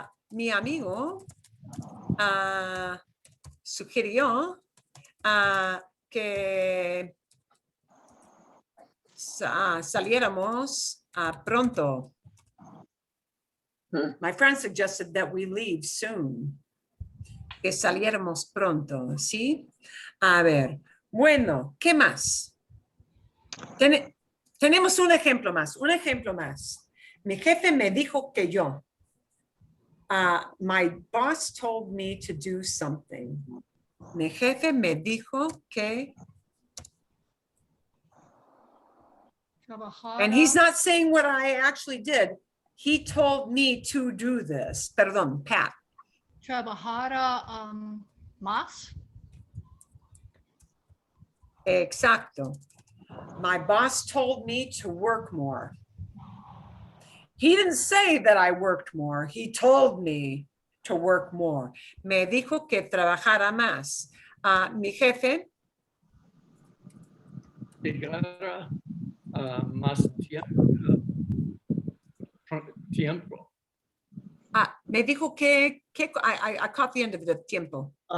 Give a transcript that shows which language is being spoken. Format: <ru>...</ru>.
<es>Mi amigo sugirió que saliéramos pronto.</es> <en>My friend suggested that we leave soon.</en> <es>Que saliéramos pronto, ¿sí? A ver, bueno, ¿qué más? Tenemos un ejemplo más. Mi jefe me dijo que yo.</es> <en>My boss told me to do something.</en> <es>Mi jefe me dijo que.</es> <en>And he's not saying what I actually did. He told me to do this.</en> <es>Perdón,</es> <en>Pat.</en> <es>Trabajara más. Exacto.</es> <en>My boss told me to work more. He didn't say that I worked more. He told me to work more.</en> <es>Me dijo que trabajara más. Mi jefe. Llegara más tiempo. Me dijo que</es> <en>I caught the end of the tiempo.</en>